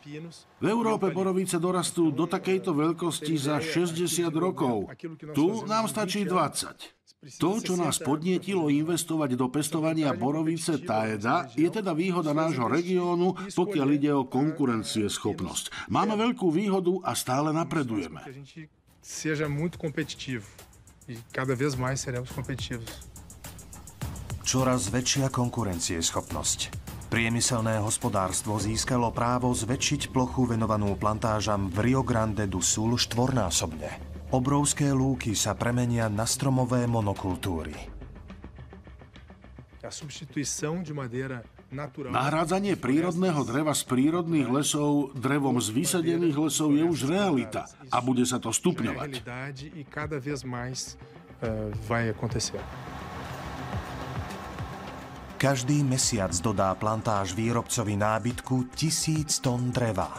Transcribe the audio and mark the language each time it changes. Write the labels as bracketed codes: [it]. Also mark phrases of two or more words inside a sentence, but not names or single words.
[sk] V Európe borovice dorastú do takejto veľkosti za 60 rokov. Tu nám stačí 20. To, čo nás podnietilo investovať do pestovania borovice Taeda, je teda výhoda nášho regiónu, pokiaľ ide o konkurencieschopnosť. Máme veľkú výhodu a stále napredujeme. [pt] Seja muito competitivo e cada vez mais seremos competitivos. [sk] Čoraz väčšia konkurencieschopnosť. Priemyselné hospodárstvo získalo právo zväčšiť plochu venovanú plantážam v Rio Grande do Sul štvornásobne. Obrovské lúky sa premenia na stromové monokultúry. [pt] A substituição de madeira [sk] Nahrádzanie prírodného dreva z prírodných lesov drevom z vysadených lesov je už realita a bude sa to stupňovať. Každý mesiac dodá plantáž výrobcovi nábytku 1000 tón dreva.